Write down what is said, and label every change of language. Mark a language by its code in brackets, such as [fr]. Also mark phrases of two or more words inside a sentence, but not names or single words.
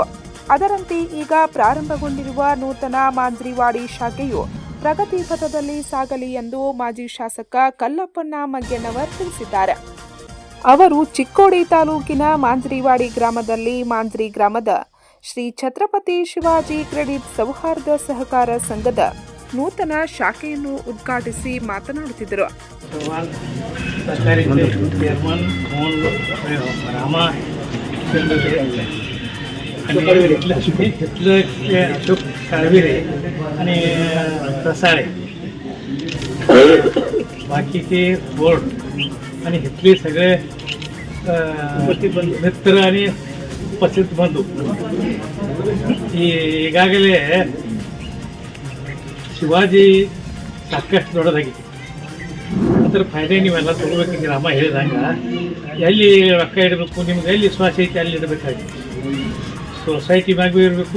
[kn] ಅದರಂತೆ ಈಗ ಪ್ರಾರಂಭಗೊಂಡಿರುವ ನೂತನ ಮಾಂಜ್ರಿವಾಡಿ ಶಾಖೆಯು ಪ್ರಗತಿ ಪಥದಲ್ಲಿ ಸಾಗಲಿ ಎಂದು ಮಾಜಿ ಶಾಸಕ ಕಲ್ಲಪ್ಪಣ್ಣ ಮಗ್ಗನ್ನವರ್ ತಿಳಿಸಿದ್ದಾರೆ. ಅವರು ಚಿಕ್ಕೋಡಿ ತಾಲೂಕಿನ ಮಾಂಜ್ರಿವಾಡಿ ಗ್ರಾಮದಲ್ಲಿ ಮಾಂಜ್ರಿ ಗ್ರಾಮದ ಶ್ರೀ ಛತ್ರಪತಿ ಶಿವಾಜಿ ಕ್ರೆಡಿಟ್ ಸೌಹಾರ್ದ ಸಹಕಾರ ಸಂಘದ ನೂತನ ಶಾಖೆಯನ್ನು ಉದ್ಘಾಟಿಸಿ ಮಾತನಾಡುತ್ತಿದ್ದರು. [mr] अशोक काळविरे आणि रसाळे बाकीचे बोर्ड आणि इथले सगळे मित्र आणि उपस्थित बंधू [kn] ಈಗಾಗಲೇ ಶಿವಾಜಿ ಸಾಕಷ್ಟು ದೊಡ್ಡದಾಗಿದೆ. ಅದರ ಫಾಯ್ದೆ ನೀವೆಲ್ಲ ತಗೋಬೇಕು. ಗ್ರಾಮ ಹೇಳಿದಂಗೆ ಎಲ್ಲಿ ರೊಕ್ಕ ಇಡಬೇಕು, ನಿಮ್ಗೆ ಎಲ್ಲಿ ವಿಶ್ವಾಸ ಐತಿ ಅಲ್ಲಿ ಇಡಬೇಕಾಗಿತ್ತು. ಸೊಸೈಟಿ ಮ್ಯಾಗೂ ಇರಬೇಕು.